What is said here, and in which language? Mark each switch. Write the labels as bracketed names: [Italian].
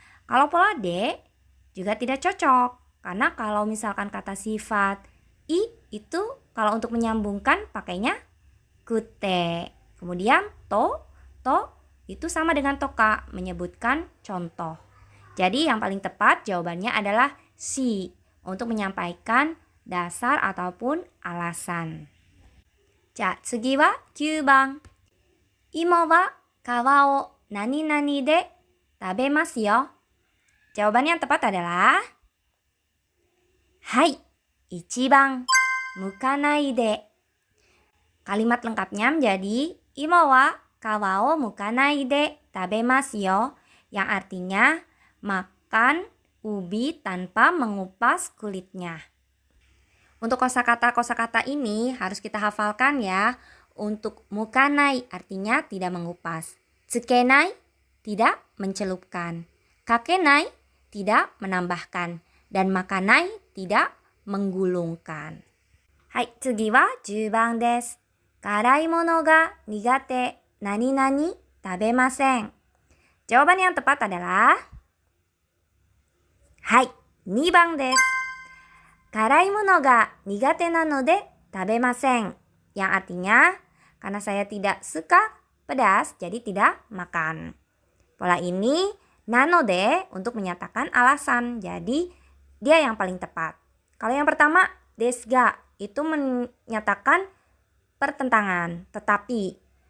[Indonesian] Kalau pola D juga tidak cocok karena kalau misalkan kata sifat I itu kalau untuk menyambungkan pakainya kute. Kemudian to itu sama dengan toka, menyebutkan contoh. Jadi yang paling tepat jawabannya adalah si untuk menyampaikan dasar ataupun alasan. [Japanese] Ja, tsugi wa 9番。今は皮を何々で食べますよ。 [Indonesian] Jawaban yang tepat adalah [Japanese] Hai, 1番。むかないで。 [Indonesian] Kalimat lengkapnya menjadi [Japanese] Ima wa kawa o mukanai de tabemasu yo, [Indonesian] yang artinya makan ubi tanpa mengupas kulitnya. Untuk kosakata ini harus kita hafalkan ya. Untuk mukanai artinya tidak mengupas. Tsukenai tidak mencelupkan. Kakenai tidak menambahkan. Dan makanai tidak menggulungkan. [Japanese] Hai, tsugi wa 10番です。辛いものが苦手、何々食べません。 [Indonesian] Jawaban yang tepat adalah [Japanese] Hai, 2番です。辛いものが苦手なので食べません。 [Indonesian] Yang artinya, karena saya tidak suka pedas, jadi tidak makan. Pola ini nanode untuk menyatakan alasan, jadi dia yang paling tepat. Kalau yang pertama, desga, itu menyatakan pertentangan, tetapi.